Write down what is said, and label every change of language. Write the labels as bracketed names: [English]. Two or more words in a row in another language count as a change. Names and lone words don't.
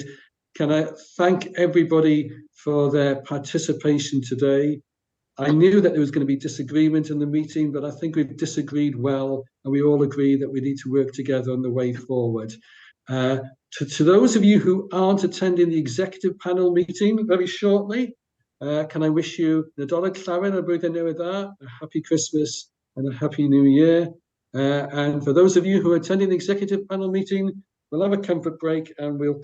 [English] Can I thank everybody for their participation today? I knew that there was going to be disagreement in the meeting, but I think we've disagreed well, and we all agree that we need to work together on the way forward. To those of you who aren't attending the executive panel meeting very shortly, can I wish you [Welsh] Nadolig Llawen, a blwyddyn newydd dda, [English] a happy Christmas and a happy New Year. And for those of you who are attending the executive panel meeting, we'll have a comfort break and we'll